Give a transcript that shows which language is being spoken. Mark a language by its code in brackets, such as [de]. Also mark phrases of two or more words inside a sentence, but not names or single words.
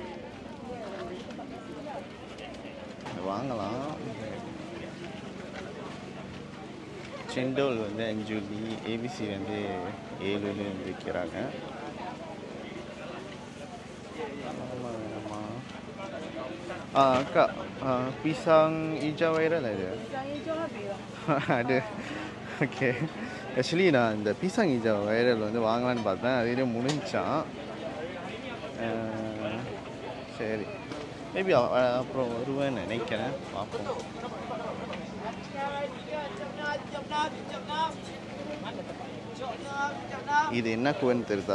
[ta] வாங்கலாம். செண்டோல் வந்து 5 வெள்ளி, ஏபிசி வந்து 7 வெள்ளி வந்து விற்கிறாங்க. [ms] Kak, pisang hijau viral ada? Pisang hijau habis. [ta] ada. [en] Okay. Actually [ta] நான் இந்த [ms] pisang hijau viral [ta] வந்து வாங்கலான்னு பார்த்தேன், அதுலேயே முடிஞ்சான். சரி, மேபி அப்புறம் வருவேன்னு நினைக்கிறேன், பார்ப்போம். இது என்ன குவன்னு தெரியுதா?